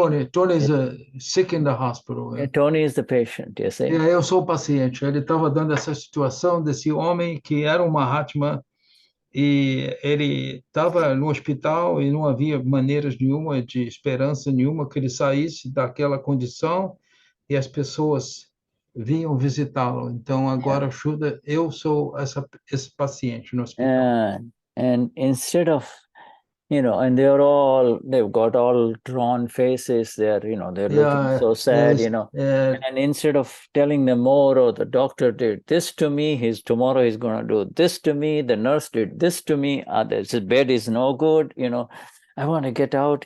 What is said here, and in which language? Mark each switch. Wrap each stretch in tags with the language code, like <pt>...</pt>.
<en>Tony is sick in the hospital. Tony is the patient. You see?</en> <pt>Eu sou o paciente. Ele estava dando essa situação desse homem que era um Mahatma. E ele estava no hospital e não havia maneiras nenhuma, de esperança nenhuma que ele saísse daquela condição e as pessoas vinham visitá-lo. Então, agora, Shuddha, eu sou esse paciente no hospital.</pt> <en>And instead of, and they've got all drawn faces. They're looking so sad, and instead of telling them more, oh, the doctor did this to me, tomorrow he's going to do this to me, the nurse did this to me, this bed is no good, I want to get out.</en>